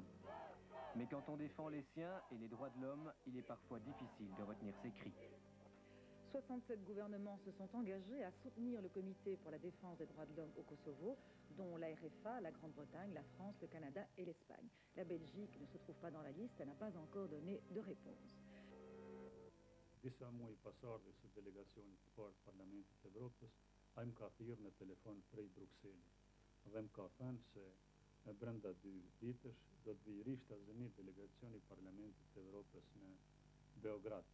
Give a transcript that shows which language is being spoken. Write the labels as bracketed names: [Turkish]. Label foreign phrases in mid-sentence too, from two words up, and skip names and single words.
[French] Mais quand on défend les siens et les droits de l'homme, il est parfois difficile de retenir ses cris. 67 gouvernements se sont engagés à soutenir le Comité pour la défense des droits de l'homme au Kosovo, dont la RFA, la Grande-Bretagne, la France, le Canada et l'Espagne. La Belgique ne se trouve pas dans la liste, elle n'a pas encore donné de réponse. [Albanian] Disa muaj pasardhje së delegacionit të parë të Parlamentit të Evropës, ai më ka thirrë në telefon prej Brukselit dhe më ka thënë se e brenda 2 ditësh do të vijë rishtazëni delegacioni Parlamentit të Evropës në Beograd.